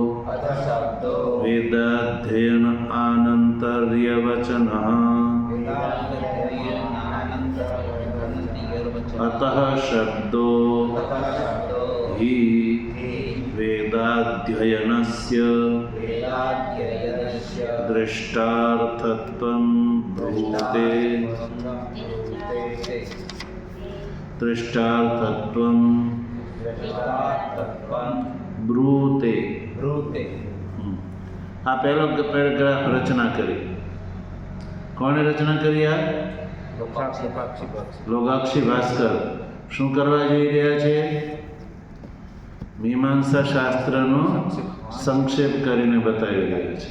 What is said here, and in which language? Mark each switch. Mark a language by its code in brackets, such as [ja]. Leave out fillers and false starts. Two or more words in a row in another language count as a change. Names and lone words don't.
[sa] वेदाध्ययन आनन्तर्यवचनः अतः शब्दो हि वेदाध्ययनस्य दृष्टार्थत्वं ब्रूते ब्रूते. [gu] આ પહેલો પેરેગ્રાફ રચના કરી. કોણે રચના કરી? આ લૌગાક્ષી ભાસ્કર. શું કરવા જઈ રહ્યા છે? મીમાંસા શાસ્ત્રનો સંક્ષેપ કરીને બતાવી રહ્યા છે.